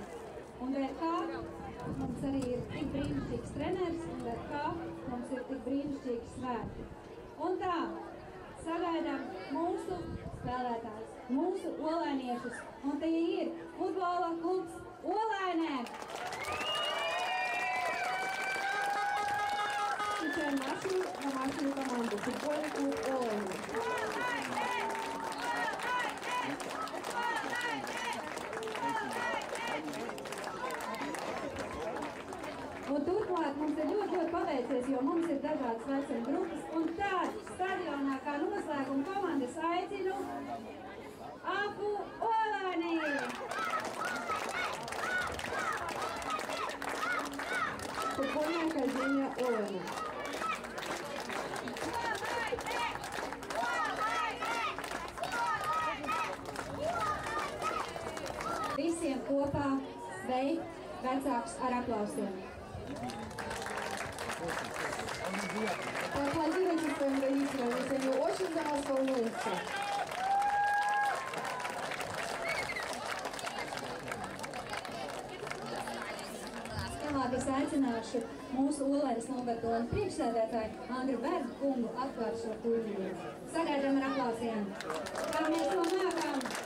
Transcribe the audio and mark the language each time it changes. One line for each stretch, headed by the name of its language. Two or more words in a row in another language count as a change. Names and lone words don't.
Latvian: Un dēļ kā mums arī ir tik brīnišķīgs treneris, un dēļ kā mums ir tik brīnišķīgi svētki. Un tā, sagaidām mūsu spēlētājus, mūsu olainiešus, un tie ir futbola klubs Olainē.
Russian: Нашу команду футбольный клуб Олайне.
Latvian: Un turklāt mums ir ļoti paveicies, jo mums ir dažādas vecuma grupas. Un tad stadionā kā noslēguma komandas aicinu AFU Olaini!
Russian: Футбольная академия Олайне.
Latvian: Visiem kopā sveikt vecākus ar aplausiem.
Russian: Поаплодируйте своим родителям, если они очень за вас волнуются.
Latvian: Tālāk es aicināšu mūsu Olainas novada priekšsēdētāju Andru Bergu kungu atklāt šo turnīru. Sagaidām ar aplausiem. Kā mēs to nākam?